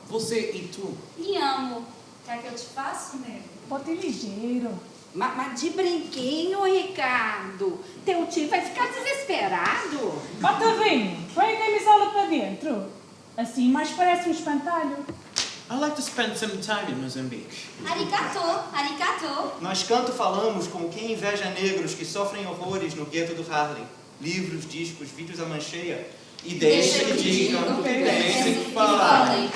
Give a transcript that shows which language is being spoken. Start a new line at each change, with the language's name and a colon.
Portuguese: Você e tu? E amo. Quer que eu te faça, nego? Bote ligeiro. Mas de brinquinho, Ricardo. Teu tio vai ficar desesperado. Bota vinho. Põe a camisola para dentro. Assim mais parece um espantalho.
English: I like to spend some time in Mozambique.
Japanese: Arigato, arigato.
Portuguese: Nós canto falamos como quem inveja negros que sofrem horrores no gueto do Harlem. Livros, discos, vídeos à mancheia. E deixa que digam o que tem que falar.